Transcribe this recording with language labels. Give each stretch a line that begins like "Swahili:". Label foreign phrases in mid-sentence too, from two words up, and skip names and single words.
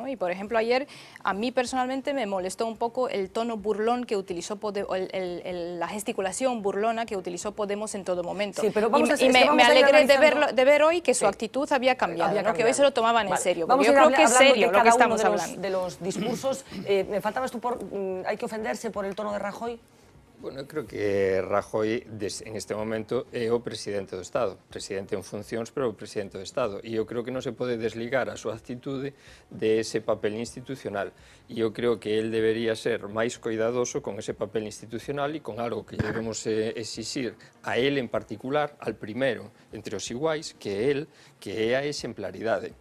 Spanish: Y por ejemplo ayer a mí personalmente me molestó un poco el tono burlón que utilizó la gesticulación burlona que utilizó Podemos en todo momento. Sí, pero vamos y me a ir alegré analizando. de ver hoy que su Sí. actitud había cambiado, Había ¿no? Que hoy se lo tomaban en Vale. serio. Vamos Porque yo a ir creo que es hablando de serio lo que cada estamos uno hablando. de los discursos. Me faltabas tú hay que ofenderse por el tono de Rajoy. Bueno, creo que Rajoy, en este momento,
Galician: é o presidente do Estado. Presidente en funcións, pero o presidente do Estado. E eu creo que non se pode desligar a súa actitude de ese papel institucional. E eu creo que él debería ser máis cuidadoso con ese papel institucional e con algo que debemos exixir a él en particular,
Spanish: al primero,
Galician: entre os iguais, que é él, que é a exemplaridade.